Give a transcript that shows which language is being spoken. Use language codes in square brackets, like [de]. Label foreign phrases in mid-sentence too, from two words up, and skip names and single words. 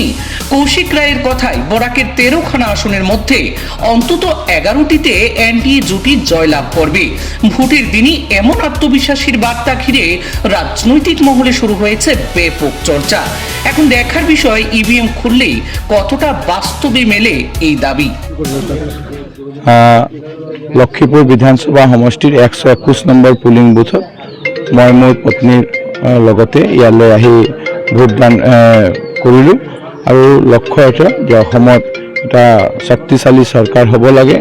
[bn] কৌশিক রায়ের কথায় বরাকের 13খানা আসনের মধ্যে অন্তত 11টিতে এনডিএ জোটই জয়লাভ করবে। ভোটের দিনই এমন আত্মবিশ্বাসীর বার্তা ঘিরে রাজনৈতিক মহলে শুরু হয়েছে ব্যাপক চর্চা। এখন দেখার বিষয় ইভিএম খুললেই কতটা বাস্তবে মেলে এই দাবি। [as] লক্ষ্মীপুৰ বিধানসভা সমষ্টিৰ 121 নম্বৰ পুলিং বুথত মই মোৰ পত্নীৰ লগতে ইয়ালৈ আহি ভোটদান কৰিলোঁ আৰু লক্ষ্য এটা যে অসমত এটা শক্তিশালী চৰকাৰ হ'ব লাগে।